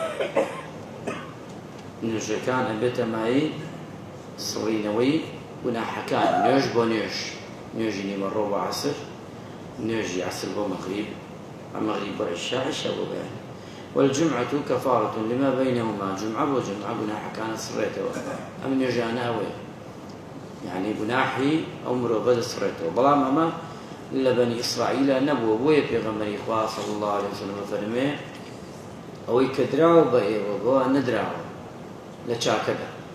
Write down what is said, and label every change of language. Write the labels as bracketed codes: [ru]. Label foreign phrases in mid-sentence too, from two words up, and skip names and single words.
[ckb] نوێژەکان ئەبێتە مای سڕینەوەی گوناحەکان نوێژ بۆ نوێژی نیمەڕۆ بۆ عەسر، نوێژی عەسر بۆ مەغریب، مەغریب بۆ عیشا، عیشا بۆ بەیان. [ar] والجمعة كفارة لما بينهما، [ckb] جمعة بو جمعة گوناحە كانت سڕێتەوە. ئەم نوێژانە ئەوەیە، يعني گوناحی ئەو مرۆڤە دەسڕێتەوە. بەڵام ئەمە لە بەنی ئیسرائیلە نەبووە، بۆیە پێغەمبەری خوا [ar] صلی الله عليه وسلم [ckb] فەرمێ ئەوەی کە دراوە بە ئێوە بۆ نەدراوە لە چاکەدا.